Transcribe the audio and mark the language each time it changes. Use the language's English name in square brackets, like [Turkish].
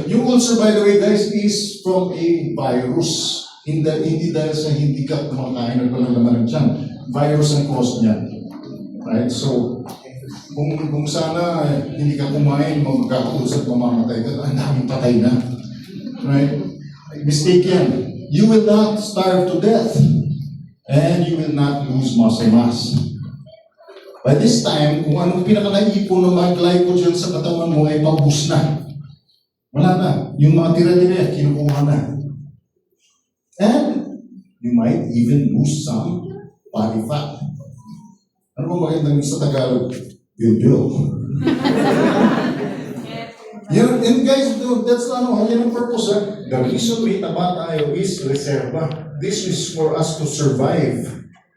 [English] Yung ulcer, by the way, guys, is from a virus. [Filipino] Hindi dahil sa hindi ka kumakain at walang laman ng tiyan. Virus ang cause niya. Right? So, kung sana hindi ka kumain, magkaka-ulcer at mamamatay ka, ang daming patay na. Right? Mistake yan. [English] You will not starve to death. And you will not lose muscle mass. By this time, [Filipino] kung anong pinaka-naipon ng mga glycogen sa katawan mo ay paubos na. Wala na. Yung mga tira-tira, kinukuha na. [English] And you might even lose some body fat. [Filipino] Ano ba magandang sa Tagalog? Bil-bil. [English] Yan, and guys, that's yan ang purpose. The reason [Filipino] may taba tayo [English] is reserva. This is for us to survive.